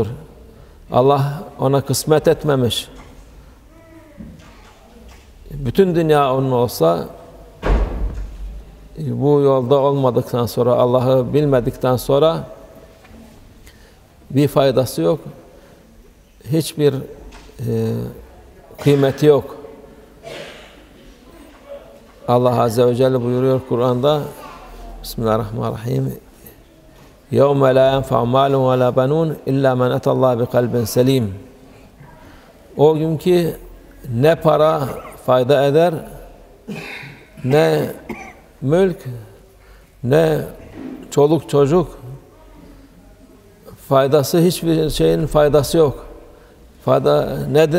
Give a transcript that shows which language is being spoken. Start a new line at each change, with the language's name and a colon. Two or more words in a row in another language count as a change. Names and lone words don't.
Turkish: Allah ona kısmet etmemiş. Bütün dünya onun olsa bu yolda olmadıktan sonra, Allah'ı bilmedikten sonra bir faydası yok. Hiçbir kıymeti yok. Allah Azze ve Celle buyuruyor Kur'an'da,
Arabic: Bismillahirrahmanirrahim, يَوْمَ لَا يَنْفَعُ مَالٌ وَلَا بَنُونَ إِلَّا مَنْ أَتَى اللّٰهَ بِقَلْبٍ سَلِيمٍ.
Turkish: O gün ki ne para fayda eder, ne mülk, ne çoluk çocuk faydası, hiçbir şeyin faydası yok. Fayda nedir?